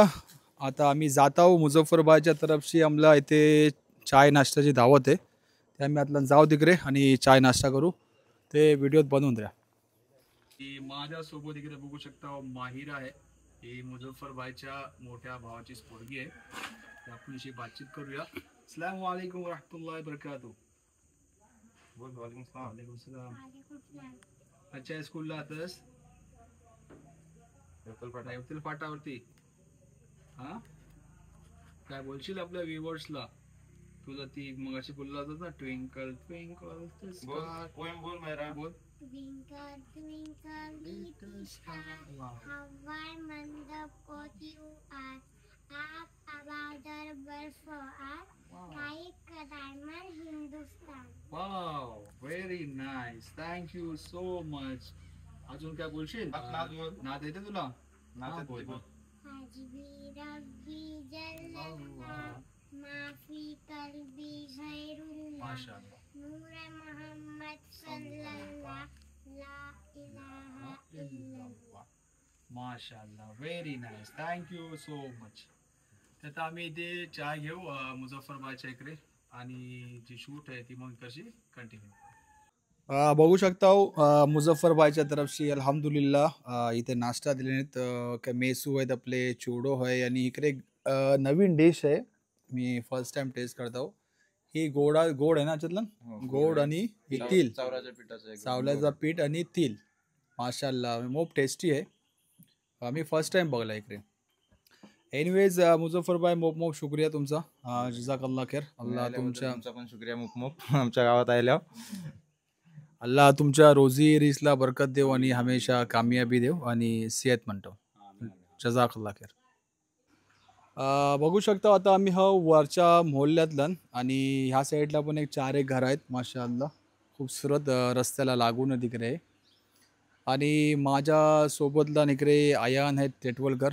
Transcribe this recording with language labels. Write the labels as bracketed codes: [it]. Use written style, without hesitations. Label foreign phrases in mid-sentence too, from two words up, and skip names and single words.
[mr] आता आम्ही जात आहोत मुझफ्फरबाईच्या तरफशी. आम्हाला इथे चाय नाश्त्याची दावत आहे. ते आम्ही आतला जाऊ तिकडे आणि चाय नाश्ता करू. ते व्हिडिओत बनवून द्या. माझ्यासोबत इकडे बघू शकता माहिरा आहे. ही मुझफ्फरबाईच्या मोठ्या भावाची पोरगी आहे. आपण अशी बातचीत करूया. [ar] السلام عليكم ورحمة الله وبركاته. وعليكم السلام. [mr] अच्छा, स्कूलला आतास रेवतल फाटावरती. हा, काय बोलशील आपल्या व्ह्युअर्सला? तुला ती मगाशी बोलला होता ना, [en] twinkle twinkle [hi] बोल मेरा. [mr] बोल. [en] Twinkle, twinkle, little star, how I wonder what you are. Up above the bird for us, like a diamond Hindustan. wow, very nice. thank you so much. [mr] अजून काय बोलशील? नाद येते तुला? हा, बोल. [ar] حسبي ربي جل الله ما في قلبي غير الله, [mr] माशाल्लाह. [ar] نور محمد صلى الله لا إله إلا الله. [mr] माशाल्लाह, [en] very nice. thank you so much. [mr] आता आम्ही इथे चाय घेऊ मुझफ्फरबाईच्या इकडे आणि जी शूट आहे ती मग कशी कंटिन्यू. बघू शकता मुझफ्फरबाईच्या तरफशी अल्हम्दुलिल्लाह इथे नाश्ता दिले नाहीत. काय मेसू आहेत आपले, चुडो आहे आणि इकडे नवीन डिश आहे. मी [en] first time [mr] टेस्ट करतो. ही गोड आहे ना याच्यातलं? गोड आणि ही तीळ, सावल्याचं पीठ आणि तीळ. माशाल्लाह खूप टेस्टी आहे. मी [en] first time [mr] बघला इकडे. एनिवेज मुझफ्फरबाई मोप शुक्रिया तुमचा. [ar] جزاك الله خير. [mr] अल्लाह तुमच्या पण शुक्रिया मोप आमच्या गावात आल्यावर. अल्लाह तुमच्या रोजी रिसला बरकत देव आणि [hi] हमेशा कामयाबी [mr] देव आणि सेहत म्हणतो. [ar] جزاك الله خير. [mr] बघू शकता आता आम्ही वरच्या मोहल्ल्यातलं आणि ह्या साईडला पण एक 4 घर आहेत माशाअल्लाह. खूपसूरत रस्त्याला लागून तिकडे. आणि माझ्या सोबतला इकडे अयान आहेत तेटवलकर.